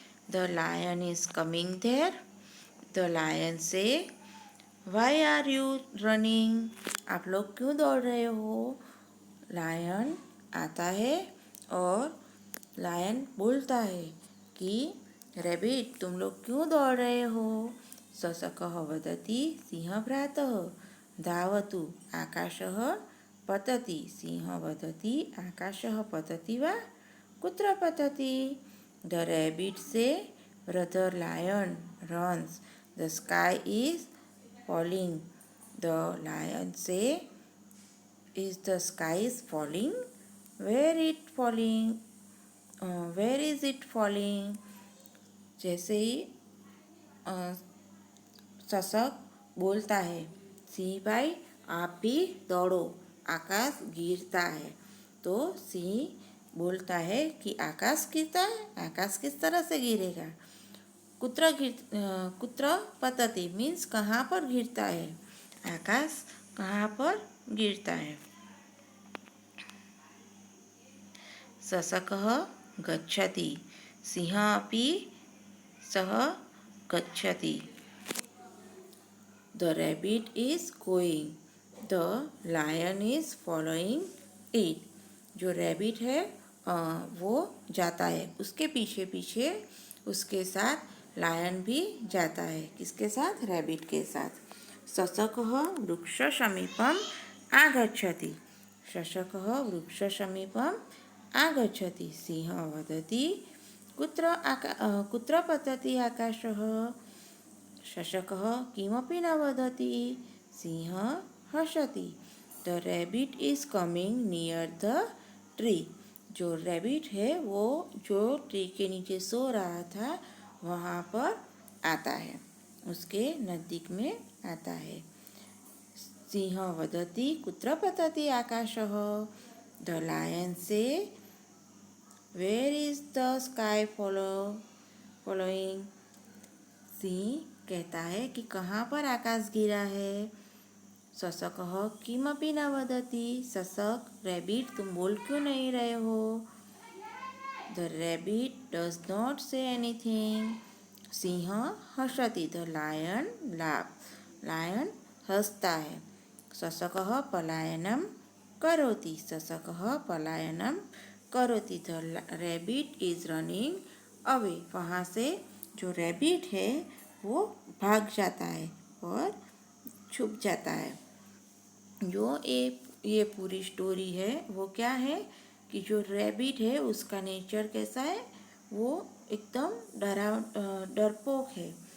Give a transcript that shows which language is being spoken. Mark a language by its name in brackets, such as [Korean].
[English] the lion is coming there, the lion say why are you running, [Hindi] आप लोग क्यों दौड़ रहे हो। लायन आता है और लायन बोलता है कि रैबिट तुम लोग क्यों दौड़ रहे हो। [Sanskrit] शशकः वदति, सिंह भ्रातः धावतु, आकाशः पतति। सिंह वदति, आकाशः पतति वा, कुत्र पतति। [English] The rabbit say brother lion runs, the sky is falling. The lion say, is the sky is falling? Where it falling, where is it falling. [Hindi] जैसे ही शशक बोलता है, सिंह भाई आप भी दौड़ो, आकाश गिरता है। तो सिंह बोलता है कि आकाश गिरता है, आकाश किस तरह से गिरेगा। [Sanskrit] कुत्र पतति [Hindi] मीन्स कहाँ पर गिरता है, आकाश कहाँ पर गिरता है। [Sanskrit] शशकः गच्छति, सिंह अपि सह गच्छति। [English] The rabbit is going, the lion is following it. [Hindi] जो रैबिट है वो जाता है, उसके पीछे पीछे उसके साथ लायन भी जाता है। किसके साथ, रैबिट के साथ। [Sanskrit] शशकः वृक्षसमीपम् आगच्छति, शशकः वृक्षसमीपम् आगच्छति। सिंहः वदति कुत्र पतति आकाशः। शशकः किमपि न वदति, सिंहः हसति। [English] The rabbit is coming near the tree. [Hindi] जो रैबिट है वो जो ट्री के नीचे सो रहा था वहाँ पर आता है, उसके नज़दीक में आता है। [Sanskrit] सिंहः वदति कुत्र पतति आकाशः। [English] The lion say where is the sky following. [Hindi] Singh कहता है कि कहाँ पर आकाश गिरा है। [Sanskrit] शशकः किमपि न वदति, [Hindi] शशक रैबिट तुम बोल क्यों नहीं रहे हो। [English] The rabbit does not say anything. [Sanskrit] Singh हसति, [English] the lion laugh, [Hindi] lion हंसता है। [Sanskrit] शशकः पलायनम करोति, शशकः पलायनम करोति। [English] the rabbit is running away, [Hindi] वहाँ से जो रैबिट है वो भाग जाता है और छुप जाता है। जो ये पूरी स्टोरी है वो क्या है कि जो रैबिट है उसका नेचर कैसा है, वो एकदम डरपोक है।